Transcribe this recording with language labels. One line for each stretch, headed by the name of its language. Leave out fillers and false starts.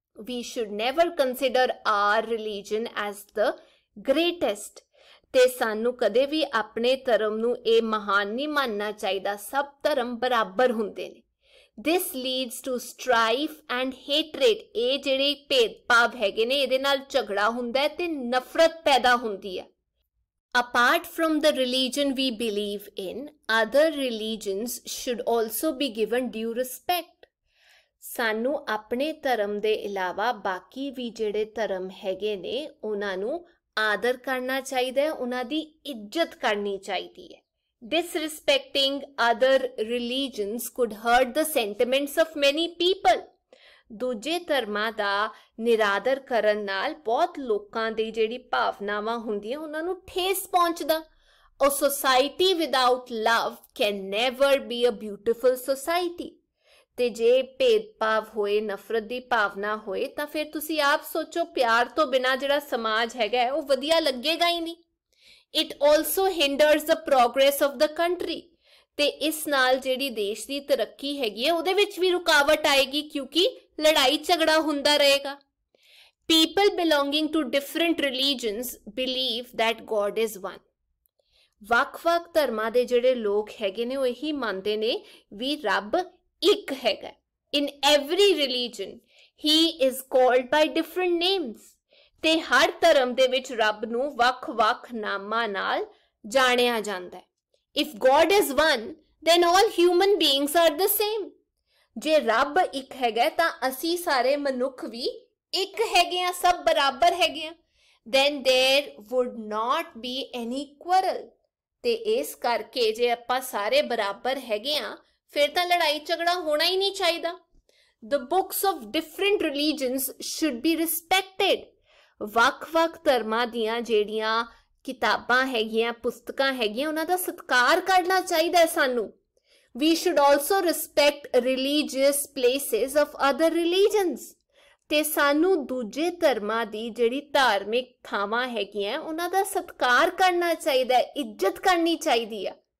English: We should never consider our religion as the greatest,
Punjabi: ਤੇ ਸਾਨੂੰ ਕਦੇ ਵੀ ਆਪਣੇ ਧਰਮ ਨੂੰ ਇਹ ਮਹਾਨ ਨਹੀਂ ਮੰਨਣਾ ਚਾਹੀਦਾ। ਸਭ ਧਰਮ ਬਰਾਬਰ ਹੁੰਦੇ ਨੇ।
English: This leads to strife and hatred,
Punjabi: ਇਹ ਜਿਹੜੇ ਭੇਦਭਾਵ ਹੈਗੇ ਨੇ ਇਹਦੇ ਨਾਲ ਝਗੜਾ ਹੁੰਦਾ ਹੈ ਤੇ ਨਫ਼ਰਤ ਪੈਦਾ ਹੁੰਦੀ ਹੈ।
English: Apart from the religion we believe in, other religions should also be given due respect.
Punjabi: ਸਾਨੂੰ ਆਪਣੇ ਧਰਮ ਦੇ ਇਲਾਵਾ ਬਾਕੀ ਵੀ ਜਿਹੜੇ ਧਰਮ ਹੈਗੇ ਨੇ ਉਹਨਾਂ ਨੂੰ ਆਦਰ ਕਰਨਾ ਚਾਹੀਦਾ ਹੈ, ਉਹਨਾਂ ਦੀ ਇੱਜ਼ਤ ਕਰਨੀ ਚਾਹੀਦੀ ਹੈ।
English: Disrespecting other religions could hurt the sentiments of many people.
Punjabi: ਦੂਜੇ ਧਰਮਾਂ ਦਾ ਨਿਰਾਦਰ ਕਰਨ ਨਾਲ ਬਹੁਤ ਲੋਕਾਂ ਦੀ ਜਿਹੜੀ ਭਾਵਨਾਵਾਂ ਹੁੰਦੀਆਂ ਉਹਨਾਂ ਨੂੰ ਠੇਸ ਪਹੁੰਚਦਾ।
English: A society without love can never be a beautiful society.
Punjabi: ਤੇ ਜੇ ਭੇਦਭਾਵ ਹੋਏ, ਨਫ਼ਰਤ ਦੀ ਭਾਵਨਾ ਹੋਏ ਤਾਂ ਫਿਰ ਤੁਸੀਂ ਆਪ ਸੋਚੋ ਪਿਆਰ ਤੋਂ ਬਿਨਾਂ ਜਿਹੜਾ ਸਮਾਜ ਹੈਗਾ ਉਹ ਵਧੀਆ ਲੱਗੇਗਾ ਹੀ ਨਹੀਂ।
English: It also hinders the progress of the country,
Punjabi: ਤੇ ਇਸ ਨਾਲ ਜਿਹੜੀ ਦੇਸ਼ ਦੀ ਤਰੱਕੀ ਹੈਗੀ ਹੈ ਉਹਦੇ ਵਿੱਚ ਵੀ ਰੁਕਾਵਟ ਆਏਗੀ ਕਿਉਂਕਿ ਲੜਾਈ ਝਗੜਾ ਹੁੰਦਾ ਰਹੇਗਾ।
English: People belonging to different religions believe that God is one.
Punjabi: ਵੱਖ-ਵੱਖ ਧਰਮਾਂ ਦੇ ਜਿਹੜੇ ਲੋਕ ਹੈਗੇ ਨੇ ਉਹ ਇਹੀ ਮੰਨਦੇ ਨੇ ਵੀ ਰੱਬ ਇੱਕ ਹੈਗਾ।
English: In every religion he is called by different names,
Punjabi: ਤੇ ਹਰ ਧਰਮ ਦੇ ਵਿੱਚ ਰੱਬ ਨੂੰ ਵੱਖ-ਵੱਖ ਨਾਮਾਂ ਨਾਲ ਜਾਣਿਆ ਜਾਂਦਾ ਹੈ।
English: If God is one, then all human beings are the same.
Punjabi: ਜੇ ਰੱਬ ਇੱਕ ਹੈਗਾ ਤਾਂ ਅਸੀਂ ਸਾਰੇ ਮਨੁੱਖ ਵੀ ਇੱਕ ਹੈਗੇ ਆ, ਸਭ ਬਰਾਬਰ ਹੈਗੇ ਆ।
English: Then there would not be any quarrel,
Punjabi: ਤੇ ਇਸ ਕਰਕੇ ਜੇ ਆਪਾਂ ਸਾਰੇ ਬਰਾਬਰ ਹੈਗੇ ਆ ਫਿਰ ਤਾਂ ਲੜਾਈ ਝਗੜਾ ਹੋਣਾ ਹੀ ਨਹੀਂ ਚਾਹੀਦਾ।
English: The books of different religions should be respected.
Punjabi: ਵੱਖ-ਵੱਖ ਧਰਮਾਂ ਦੀਆਂ ਜਿਹੜੀਆਂ ਕਿਤਾਬਾਂ ਹੈਗੀਆਂ, ਪੁਸਤਕਾਂ ਹੈਗੀਆਂ ਉਹਨਾਂ ਦਾ ਸਤਿਕਾਰ ਕਰਨਾ ਚਾਹੀਦਾ ਹੈ ਸਾਨੂੰ।
English: We should also respect religious places of other religions,
Punjabi: ਤੇ ਸਾਨੂੰ ਦੂਜੇ ਧਰਮਾਂ ਦੀ ਜਿਹੜੀ ਧਾਰਮਿਕ ਥਾਵਾਂ ਹੈਗੀਆਂ ਉਹਨਾਂ ਦਾ ਸਤਿਕਾਰ ਕਰਨਾ ਚਾਹੀਦਾ ਹੈ, ਇੱਜ਼ਤ ਕਰਨੀ ਚਾਹੀਦੀ ਆ।